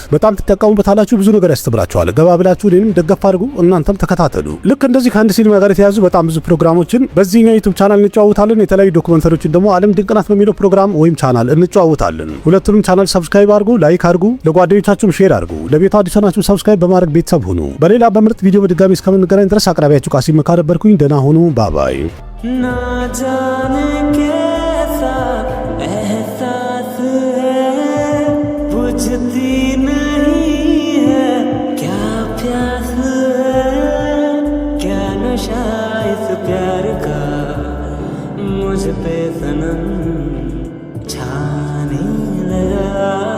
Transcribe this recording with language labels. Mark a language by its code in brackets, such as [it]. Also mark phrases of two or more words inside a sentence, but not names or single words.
[am] በጣም ትጠቀሙበታላችሁ። ብዙ ነገር ያስተምራችኋል። ገባ ብላችሁ እኔንም ደገፍ አድርጉ፣ እናንተም ተከታተሉ። ልክ እንደዚህ ከህንድ ሲኒማ ጋር የተያዙ በጣም ብዙ ፕሮግራሞችን በዚህኛው ዩቲዩብ ቻናል እንጨዋወታለን። የተለያዩ ዶክመንተሪዎችን ደግሞ ዓለም ድንቅ ናት በሚለው ፕሮግራም ወይም ቻናል እንጨዋወታለን። ሁለቱንም ቻናል ሰብስክራይብ አድርጉ፣ ላይክ አድርጉ፣ ለጓደኞቻችሁም ሼር አድርጉ። ለቤቱ አዲስ ናችሁ ሰብስክራይብ በማድረግ ቤተሰብ ሁኑ። በሌላ በምርጥ ቪዲዮ በድጋሚ እስከምንገናኝ ድረስ አቅራቢያችሁ ቃሲም መካ ነበርኩኝ። ደህና ሁኑ። ባባይ [hi] ना जाने कैसा एहसास है, बुझती नहीं है क्या प्यास है, क्या नशा इस प्यार का मुझ पे सनम छाने लगा।